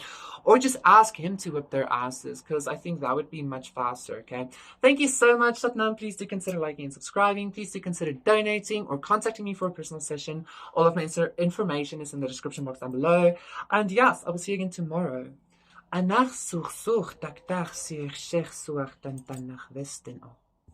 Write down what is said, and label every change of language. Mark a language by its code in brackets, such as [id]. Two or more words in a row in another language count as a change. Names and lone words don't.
[en] Or just ask him to whip their asses, because I think that would be much faster, okay? Thank you so much, Satnam. Please do consider liking and subscribing. Please do consider donating or contacting me for a personal session. All of my information is in the description box down below. And yes, I will see you again tomorrow. Anach such tak tak sich shech suach tan nach westen.